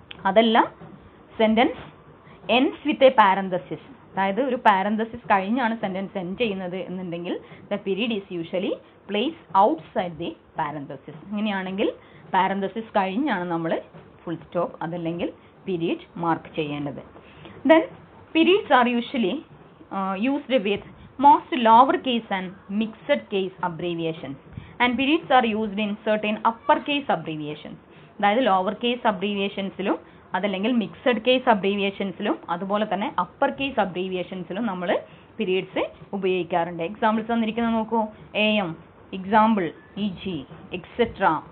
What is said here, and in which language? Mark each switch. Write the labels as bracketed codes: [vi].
[en] അതല്ല sentence ends with a parenthesis, [ml] അതായത് ഒരു പാരന്തസിസ് കഴിഞ്ഞാണ് സെന്റൻസ് എൻഡ് ചെയ്യുന്നത് എന്നുണ്ടെങ്കിൽ [en] The period is usually place outside the parenthesis. [ml] അങ്ങനെയാണെങ്കിൽ പാരന്തസിസ് കഴിഞ്ഞാണ് നമ്മൾ ഫുൾ സ്റ്റോപ്പ് അതല്ലെങ്കിൽ പീരീഡ് മാർക്ക് ചെയ്യേണ്ടത്. [en] Then periods are usually used with most lowercase and mixed case abbreviations, and periods are used in certain uppercase abbreviations. [ml] അതായത് lower case അബ്രീവിയേഷൻസിലും അതല്ലെങ്കിൽ mixed case അബ്രീവിയേഷൻസിലും അതുപോലെ തന്നെ upper case അബ്രീവിയേഷൻസിലും നമ്മൾ periods ഉപയോഗിക്കാറുണ്ട്. Examples തന്നിരിക്കുന്നത് നോക്കൂ, AM, എക്സാമ്പിൾ, EG, എക്സെട്ര.